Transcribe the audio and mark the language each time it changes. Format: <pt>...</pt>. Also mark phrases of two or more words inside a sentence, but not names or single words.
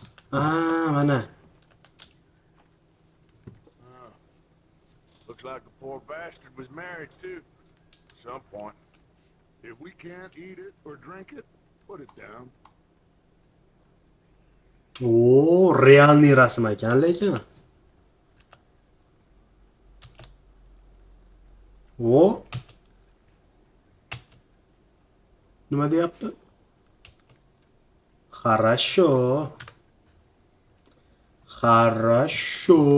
<uz>Mana.</uz> <en>Looks like the poor bastard was married too. At some point. If we can't eat it or drink it, put it down.</en> <uz>O, realniy rasm ekan lekin. O. Nima deyapti?</uz> <ru>Хорошо. Хорошо.</ru>